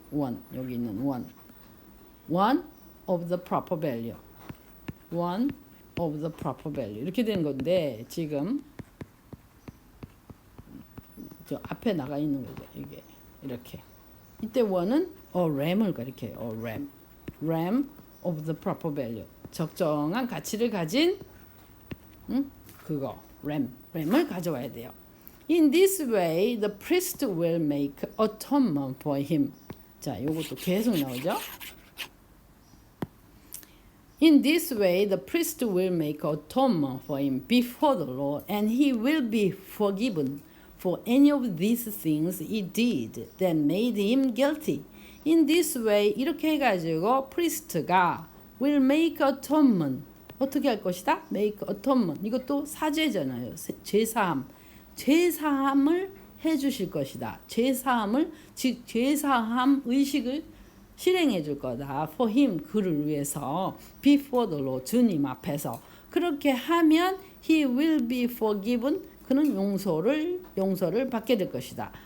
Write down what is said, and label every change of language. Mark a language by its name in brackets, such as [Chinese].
[Korean] 원 여기 있는 [English] one of the proper value one of the proper value [Korean] 이렇게 되는 건데 지금 저 앞에 나가 있는 거죠. 이게 이렇게 이때 원은 ram을 가리켜요. [English] ram of the proper value [Korean] 적정한 가치를 가진 그거 램을 가져와야 돼요. [English] In this way, the priest will make atonement for him. [Korean] 자, 요것도 계속 나오죠. [English] In this way, the priest will make atonement for him before the Lord, and he will be forgiven for any of these things he did that made him guilty. In this way, [Korean] 이렇게 해가지고 priest가 [English] will make atonement. [Korean] 어떻게 할 것이다? make atonement. 이것도 사죄잖아요. 제사함을 해주실 것이다. 즉 제사함 의식을 실행해 줄 거다. [English] For him [Korean] 그를 위해서 [English] before the Lord [Korean] 주님 앞에서 그렇게 하면 [English] he will be forgiven [Korean] 그는 용서를 받게 될 것이다.